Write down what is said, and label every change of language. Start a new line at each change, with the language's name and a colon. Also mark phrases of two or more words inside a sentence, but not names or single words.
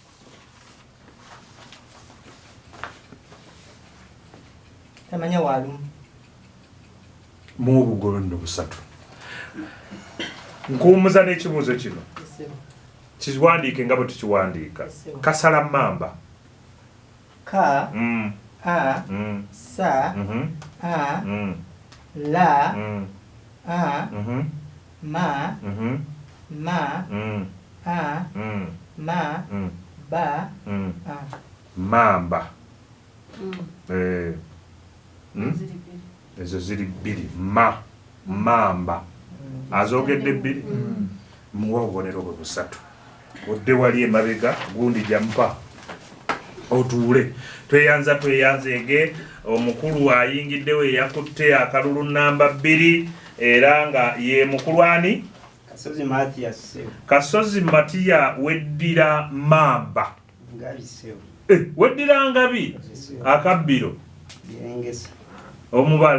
Ganda: tamanya walumu mu bugolo nno busatu nkuwummuza n'ekibuuzo kino kiwandiike nga bwe tukiwandiika kasala mamba ka a sa a la a ma ma a ma ba a mamba ezo ziri 2 mamba azogedde 2 muwa obubonero bwe busatu odde wali emabega gundi jampa otuule tweyanzege omukulu ayingiddewo eyakutte akalulu namba 2 era nga ye mukulu ani Kasozi Matiya weddira mamba weddira ngabi akabbiro omubala